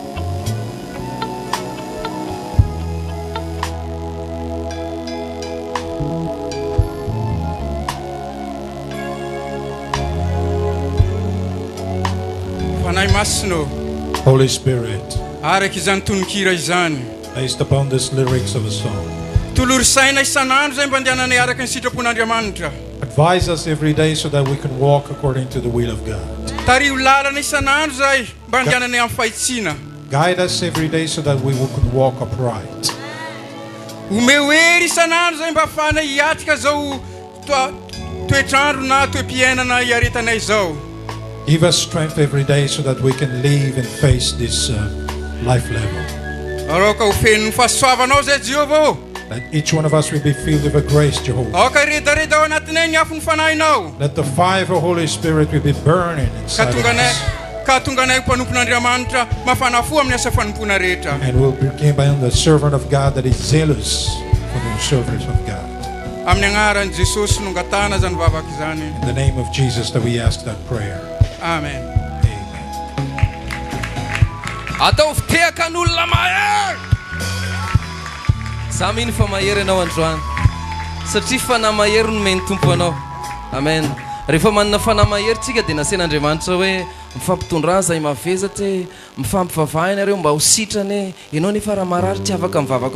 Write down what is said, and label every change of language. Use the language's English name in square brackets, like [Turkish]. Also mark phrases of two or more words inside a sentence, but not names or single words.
[Malagasy] Fanahy masina [English] Holy Spirit, [Malagasy] araka izany tononkira izany [English] based upon these lyrics of a song, [Malagasy] tolory saina isan'andro zay mba andehananay araka ny sitrapon'Andriamanitra. [English] advise us every day so that we can walk according to the will of God. [Malagasy] Tario lalana isan'andro zay mba andehananay amin'ny fahitsiana. [English] Guide us every day so that we can walk upright. [Malagasy] Omehery isan'andro zay mba afahanay hiatrika zao toetrandro na toe-piainana iaretanay zao. [English] Give us strength every day so that we can live and face this life level. [Malagasy] Aroka ho fenon'ny fahasoavanao zay Jehovah. [English] That each one of us will be filled with a grace, Jehovah. [Malagasy] Aoka redareda ao anatinay ny afon'ny fanahinao. [English] Let the fire of the Holy Spirit will be burning inside of us. [Malagasy] Ka tonga anay mpanompon'Andriamanitra mafana fo amin'ny asa fanompona rehetra. [English] And we'll become the servant of God that is zealous for the service of God. [Malagasy] Amin'ny agnaran'i Jesosy no ngatana zany vavaka izany. [English] In the name of Jesus that we ask that prayer. [Malagasy] Amen. Atao fitehaka ny olona mahery. Za mino fa mahery ianao androany satria fanahy mahery no meny tompo anao. Amen. Rehefa manana fanahy mahery tsika dia nasen'Andriamanitra hoe mifampitondra zay mavezatra hoe mifampivavaha ianareo mba ho sitrany ianao nefa raha marary tsy afaka mivavaka